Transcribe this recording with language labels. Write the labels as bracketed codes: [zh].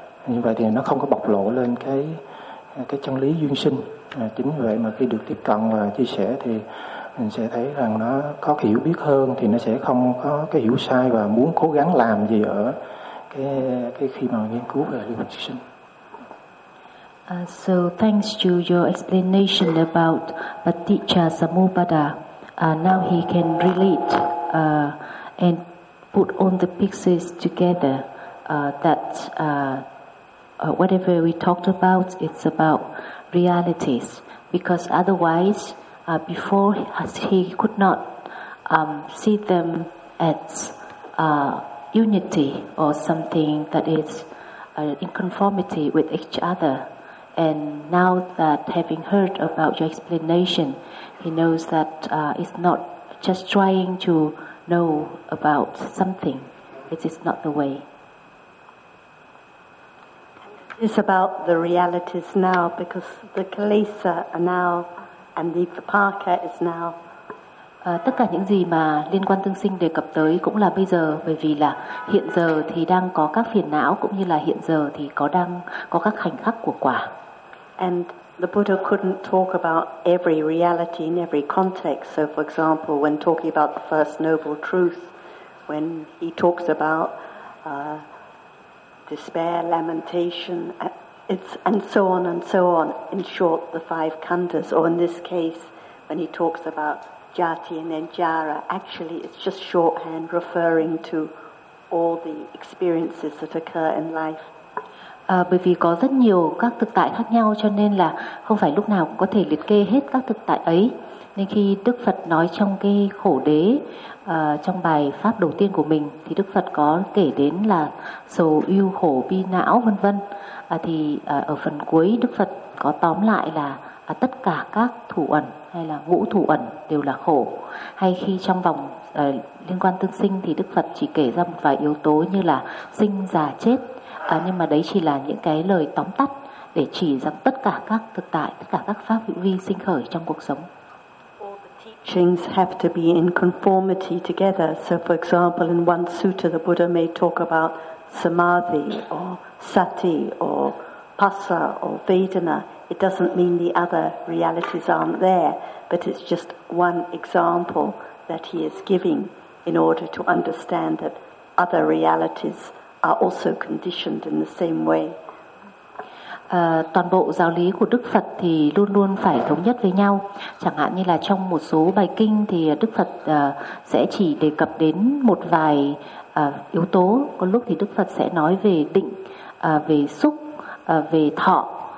[vi] Như vậy thì nó không có bộc lộ lên cái chân lý duyên sinh. Chính vậy mà khi được tiếp cận và chia sẻ thì mình sẽ thấy rằng nó có cái hiểu biết hơn, thì nó sẽ không có cái hiểu sai và muốn cố gắng làm gì ở cái khi mà nghiên cứu về duyên sinh. [en] So thanks to your explanation about Paticca Samuppada, now he can relate and put all the pieces together that whatever we talked about, it's about realities. Because otherwise, before he could not see them as unity or something that is in conformity with each other. And now that having heard about your explanation, he knows that it's not just trying to know about something. It is not the way. It's about the realities now, because the kilesa are now and the vipaka is now. [vi] Tất cả những gì mà liên quan tương sinh đề cập tới cũng là bây giờ, bởi vì là hiện giờ thì đang có các phiền não, cũng như là hiện giờ thì có các khoảnh khắc của quả. [en] And the Buddha couldn't talk about every reality in every context. So for example, when talking about the First Noble Truth, when he talks about despair, lamentation, it's and so on and so on. In short, the five khandhas, or in this case, when he talks about jati and then jara, actually it's just shorthand referring to all the experiences that occur in life. [vi] Bởi vì có rất nhiều các thực tại khác nhau, cho nên là không phải lúc nào cũng có thể liệt kê hết các thực tại ấy. Nên khi Đức Phật nói trong cái khổ đế, trong bài pháp đầu tiên của mình, thì Đức Phật có kể đến là sầu ưu khổ bi não vân vân. Ở phần cuối Đức Phật có tóm lại là tất cả các thủ ẩn hay là ngũ thủ ẩn đều là khổ. Hay khi trong vòng liên quan tương sinh thì Đức Phật chỉ kể ra một vài yếu tố như là sinh già chết. Nhưng mà đấy chỉ là những cái lời tóm tắt để chỉ rằng tất cả các thực tại, tất cả các pháp hữu vi sinh khởi trong cuộc sống. [en] All the teachings have to be in conformity together. So for example, in one sutta, the Buddha may talk about samadhi or sati or pasa or vedana. It doesn't mean the other realities aren't there, but it's just one example that he is giving in order to understand that other realities are also conditioned in the same way. [vi] Toàn bộ giáo lý của Đức Phật thì luôn luôn phải thống nhất với nhau. Chẳng hạn như là trong một số bài kinh thì Đức Phật sẽ chỉ đề cập đến một vài yếu tố. Có lúc thì Đức Phật sẽ nói về định, về xúc, về thọ.